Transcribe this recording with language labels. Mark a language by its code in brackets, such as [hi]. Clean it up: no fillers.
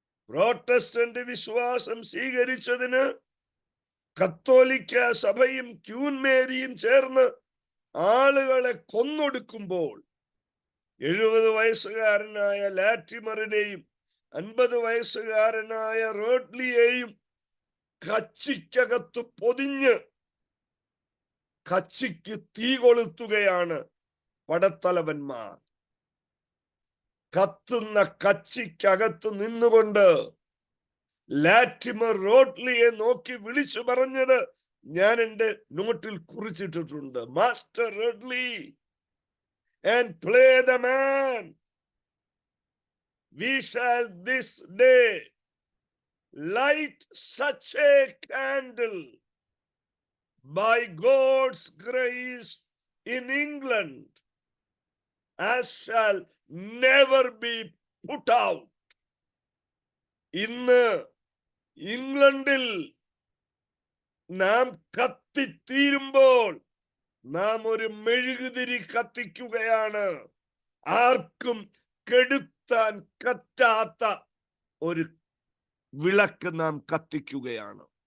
[ml] Protestant വിശ്വാസം സ്വീകരിച്ചതിന് കത്തോലിക്ക സഭയും ക്യൂൻ മേരിയും ചേർന്ന് ആളുകളെ കൊന്നൊടുക്കുമ്പോൾ, 70 വയസ്സുകാരനായ ലാറ്റിമറിനെയും 50 വയസ്സുകാരനായ റോഡ്ലിയെയും കച്ചിക്കകത്ത് പൊതിഞ്ഞ് കച്ചിക്ക് തീ കൊളുത്തുകയാണ് പടത്തലവന്മാർ. കത്തുന്ന കച്ചിക്കകത്ത് നിന്നുകൊണ്ട് ലാറ്റിമർ റോഡ്ലിയെ നോക്കി വിളിച്ചു പറഞ്ഞത് ഞാൻ എൻ്റെ നോട്ടിൽ കുറിച്ചിട്ടിട്ടുണ്ട്. [en] Master Ridley, and play the man. We shall this day light such a candle by God's grace in England as shall never be put out. [ml] ഇന്ന് ഇംഗ്ലണ്ടിൽ നാം കത്തിത്തീരുമ്പോൾ നാം ഒരു മെഴുകുതിരി കത്തിക്കുകയാണ്. ആർക്കും കെടുത്താൻ പറ്റാത്ത ഒരു വിളക്ക് നാം കത്തിക്കുകയാണ്.